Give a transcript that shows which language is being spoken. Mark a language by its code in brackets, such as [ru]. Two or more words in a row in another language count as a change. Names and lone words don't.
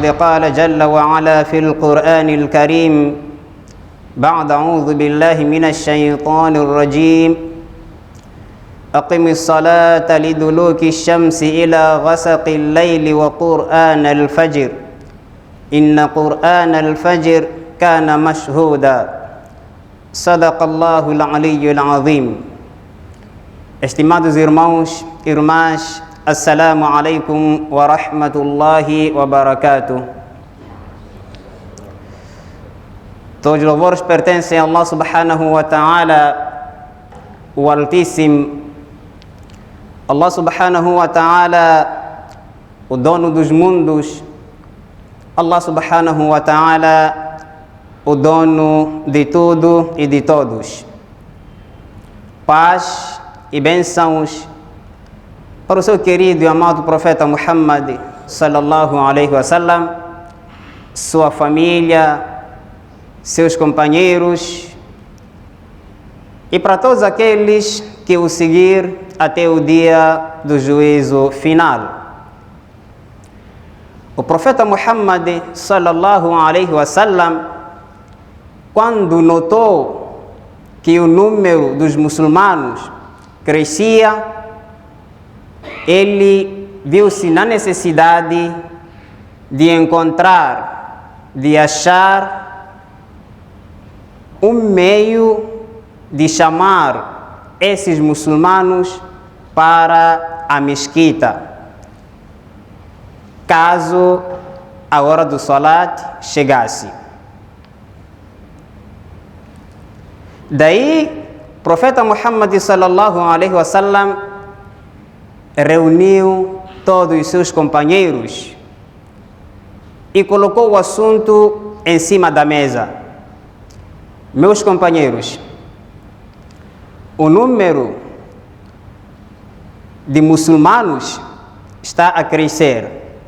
[ar] قال جل وعلا في القرآن الكريم بعد أعوذ بالله من الشيطان الرجيم أقم الصلاة لدلوك الشمس إلى غسق الليل وقرآن الفجر إن قرآن الفجر كان مشهودا صدق الله العلي العظيم. [pt] Estimados irmãos e irmãs, [ar] السلام عليكم ورحمة الله وبركاته. [pt] Todos os louvores pertencem a Allah [ar] سبحانه وتعالى, [pt] o Altíssimo. [ar] الله سبحانه وتعالى, [pt] o dono dos mundos. [ar] الله سبحانه وتعالى, [pt] o dono de tudo e de todos. Paz e bênçãos para o seu querido e amado profeta Muhammad [ar] صلى الله عليه وسلم, [pt] sua família, seus companheiros e para todos aqueles que o seguir até o dia do juízo final. O profeta Muhammad [ar] صلى الله عليه وسلم, [pt] quando notou que o número dos muçulmanos crescia, ele viu-se na necessidade de encontrar, de achar um meio de chamar esses muçulmanos para a mesquita, caso a hora do salat chegasse. Daí, o profeta Muhammad [ar] صلى الله عليه وسلم [pt] reuniu todos os seus companheiros e colocou o assunto em cima da mesa. Meus companheiros, o número de muçulmanos está a crescer.